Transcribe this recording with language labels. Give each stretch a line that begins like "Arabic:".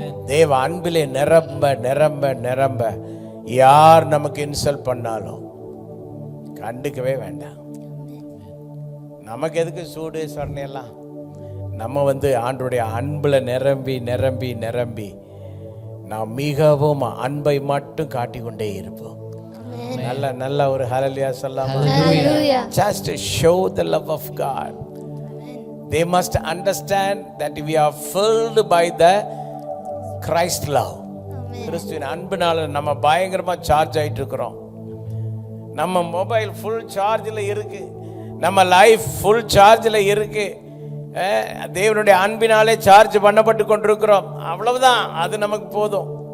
Tamil: தேவ அன்பிலே நிரம்ப நிரம்ப நிரம்ப யார் நமக்கு இன்சல்ட் பண்ணாலும் கண்டுக்கவே வேண்டாம். நமக்கு எதுக்கு சூடு சொன்னையெல்லாம்? நம்ம ஆண்டவருடைய அன்புல நிரம்பி நிரம்பி நிரம்பி நாம் மிகவும் அன்பை மட்டும் காட்டிக்கொண்டே இருப்போம். நல்ல நல்ல ஒரு ஹல்லேலூயா சொல்லாமா?
English: Just to show the love of God. They must understand that we are filled by the Christ love.
Tamil: கிறிஸ்துவின் அன்பினால நம்ம பயங்கரமா சார்ஜ் ஆயிட்டு இருக்கிறோம். நம்ம மொபைல் ஃபுல் சார்ஜில் இருக்கு, நம்ம லைஃப் ஃபுல் சார்ஜில் இருக்கு. தேவனுடைய அன்பினாலே சார்ஜ் பண்ணப்பட்டு கொண்டிருக்கிறோம். அவ்வளவுதான், அது நமக்கு போதும்.